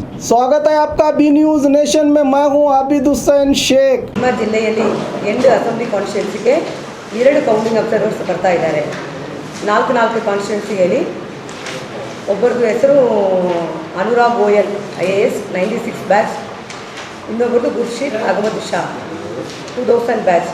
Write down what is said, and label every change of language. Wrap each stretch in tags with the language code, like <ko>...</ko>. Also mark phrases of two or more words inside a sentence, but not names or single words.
<hi>स्वागत है आपका बी न्यूज़ नेशन में। मैं हूं आबिद हुसैन शेख।</hi> <kn>ನಮ್ಮ ಜಿಲ್ಲೆಯಲ್ಲಿ 8</kn> <en>assembly constituencyಗೆ</en> <kn>2</kn> <en>counting observers</en> <kn>ಬರ್ತಾ ಇದ್ದಾರೆ. 4 ಕಾನ್ಸ್ಟಿಟ್ಯೂನ್ಸಿಯಲ್ಲಿ ಒಬ್ಬರದು ಹೆಸರು ಅನುರಾಗ್ ಗೋಯಲ್ IAS 96 ಬ್ಯಾಚ್, ಇನ್ನೊಬ್ಬರದು ಗುರ್ಷಿದ್ ಅಹಮದ್ ಶಾ 2000 ಬ್ಯಾಚ್.</kn>